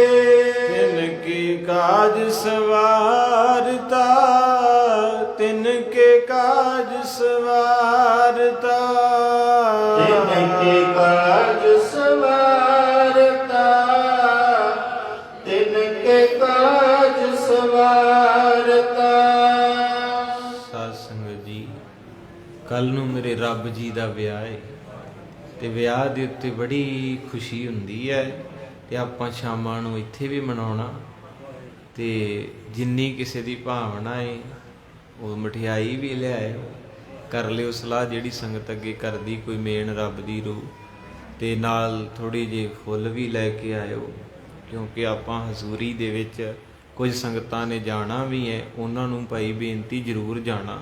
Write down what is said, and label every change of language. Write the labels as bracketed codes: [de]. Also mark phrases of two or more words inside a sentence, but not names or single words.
[pa] ਤਿਨਕੇ ਕਾਜ ਸਵਾਰਤਾ, ਤਿਨਕੇ ਕਾਜ ਸਵਾਰਤਾ, ਤਿਨਕੇ ਕਾਜ ਸਵਾਰਤਾ, ਤਿਨਕੇ ਕਾਜ ਸਵਾਰਤਾ। ਸਾਧ ਸੰਗਤ ਜੀ, ਕੱਲ ਨੂੰ ਮੇਰੇ ਰੱਬ ਜੀ ਦਾ ਵਿਆਹ ਹੈ ਤੇ ਵਿਆਹ ਦੇ ਉੱਤੇ ਬੜੀ ਖੁਸ਼ੀ ਹੁੰਦੀ ਹੈ ਤੇ ਆਪਾਂ ਸ਼ਾਮਾਂ ਨੂੰ ਇੱਥੇ ਵੀ ਮਨਾਉਣਾ ਤੇ ਜਿੰਨੀ ਕਿਸੇ ਦੀ ਭਾਵਨਾ ਹੈ ਉਹ ਮਠਿਆਈ ਵੀ ਲਿਆਇਓ, ਕਰ ਲਿਓ ਸਲਾਹ ਜਿਹੜੀ ਸੰਗਤ ਅੱਗੇ ਕਰਦੀ ਕੋਈ ਮੇਨ ਰੱਬ ਦੀ ਰੂਹ, ਤੇ ਨਾਲ ਥੋੜੀ ਜਿਹੀ ਫੁੱਲ ਵੀ ਲੈ ਕੇ ਆਇਓ, ਕਿਉਂਕਿ ਆਪਾਂ ਹਜ਼ੂਰੀ ਦੇ ਵਿੱਚ ਕੁਝ ਸੰਗਤਾਂ ਨੇ ਜਾਣਾ ਵੀ ਹੈ, ਉਹਨਾਂ ਨੂੰ ਭਾਈ ਬੇਨਤੀ ਜ਼ਰੂਰ ਜਾਣਾ।